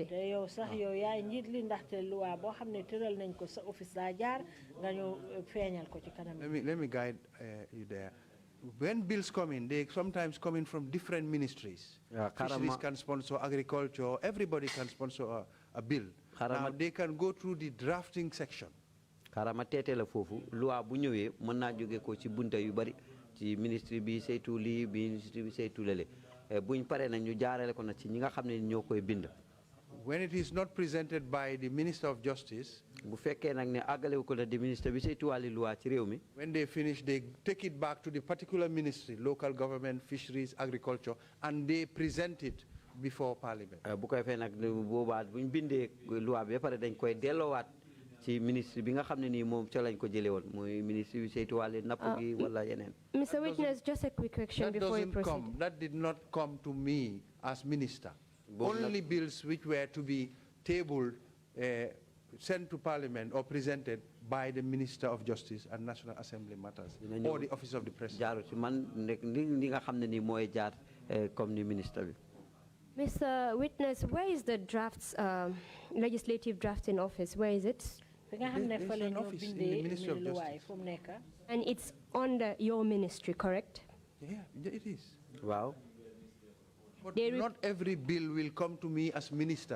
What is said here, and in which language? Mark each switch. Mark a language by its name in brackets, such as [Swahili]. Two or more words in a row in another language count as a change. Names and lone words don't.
[English] Let me guide you there. When bills come in, they sometimes come in from different ministries. Fisheries can sponsor agriculture, everybody can sponsor a bill. Now they can go through the drafting section. [Wolof] Karama tete la fofu loi bu ñëwé mën na joggé ko ci bunta yu bari ci ministre bi saytu li ministre bi saytu lele buñ paré nak ñu jaarale ko na ci ñi nga xamné ñoo koy bind. [English] When it is not presented by the Minister of Justice, [Wolof] bu féké nak né agalé ko la di ministre bi saytu wali loi ci réew mi. [English] When they finish, they take it back to the particular ministry, local government, fisheries, agriculture, and they present it before Parliament. [Wolof] Bu koy fé nak boba buñ bindé loi bi paré dañ koy délowat ci ministre bi nga xamné ni mom ci lañ ko jëlé won moy ministre bi saytu walé napp gi wala yenen. [English] Mr. Witness, just a quick question before you proceed. That did not come to me as minister. Only bills which were to be tabled, sent to Parliament or presented by the Minister of Justice and National Assembly matters or the Office of the President. [Wolof] Jaaru ci man nek li nga xamné ni moy jaar comme ni ministre bi. [English] Mr. Witness, where is the drafts, legislative drafting office? Where is it? There's an office in the Ministry of Justice. And it's under your ministry, correct? Yeah, it is. Wow. But not every bill will come to me as minister.